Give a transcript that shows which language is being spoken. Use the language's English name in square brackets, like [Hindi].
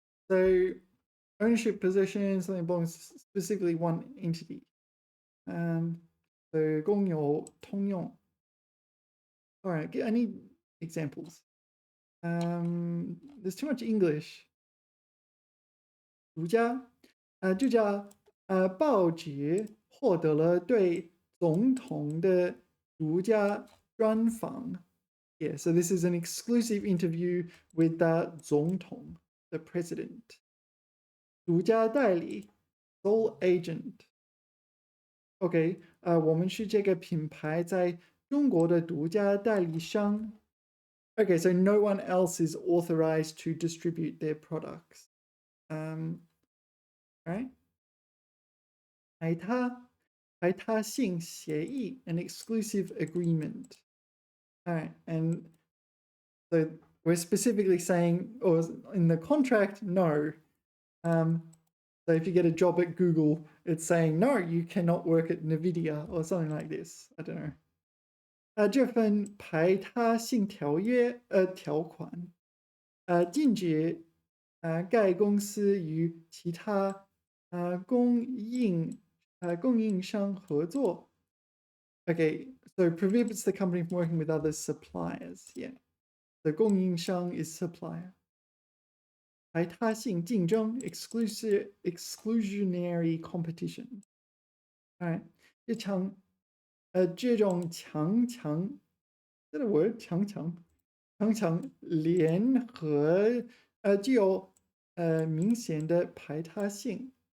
[English] So ownership position, something belongs specifically one entity. So [Chinese] 公有通用. [English] All right, I need examples. There's too much English. [Chinese] 独家, 这家报纸获得了对总统的独家专访. [English] Yeah, so this is an exclusive interview with the 总统, the president. [Chinese] 独家代理, [English] sole agent. OK, [Chinese] 我们是这个品牌在中国的独家代理商. [English] Okay, so no one else is authorized to distribute their products. Right? [Chinese] 排他性协议, [English] an exclusive agreement. All right, and so we're specifically saying, or in the contract, no. So if you get a job at Google, it's saying, no, you cannot work at NVIDIA or something like this. I don't know. [Chinese] 这份排他性条款禁止该公司与其他供应商合作. [English] Okay, so prohibits the company from working with other suppliers. Yeah. So 供应商 is supplier. [Chinese] 排他性竞争 [English] exclusionary competition. All right. [Chinese] 这种强 [English] is that a word? [Chinese] 强联合具有明显的排他性.